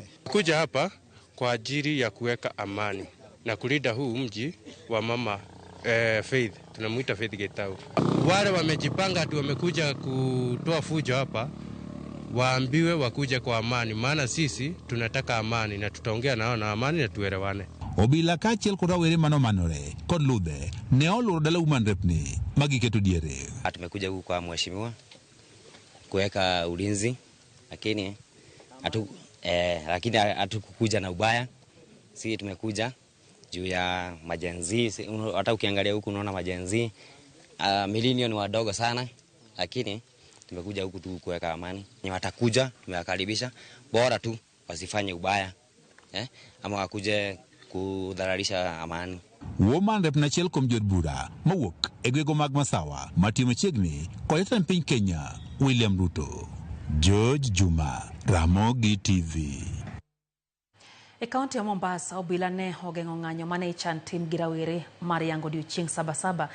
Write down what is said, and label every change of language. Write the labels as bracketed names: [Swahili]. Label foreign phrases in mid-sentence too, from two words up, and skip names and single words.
[Swahili] Kuja hapa kwa ajili ya kuweka amani na kulinda huu mji wa mama Faith, tunamuita Faith Gitau. Wale wamejipanga tu wamekuja kutoa fujo hapa waambiwe wakuje kwa amani, maana sisi tunataka amani na tutaongea nao na amani na tuelewane. [Luo (Kenya and Tanzania)] Obila kaachiel kod rawere manomanore kod ludhe ne oluro dala Women Rep ni magiketo diere. [Swahili] Tumekuja huku kwa mheshimiwa kuweka ulinzi, lakini hatukukuja na ubaya. Sisi tumekuja juu ya majenzi. Hata ukiangalia huku unaona majenzi milioni wadogo sana, lakini tumekuja huku tu kuweka amani. Ni watakuja tumewakaribisha, bora tu wasifanye ubaya ama wakuje kudhararisha amani. [Luo (Kenya and Tanzania)] Women Rep na chiel kom jod bura mawuok e gwego mag Masawa matimo chiegni kod jatend piny Kenya William Ruto. George Juma, Ramogi TV. E kaunti ya Mombasa, obila ne ogeng'o ng'anyo mane ichan tim gi rawere mar yango odiechieng' Sabasaba.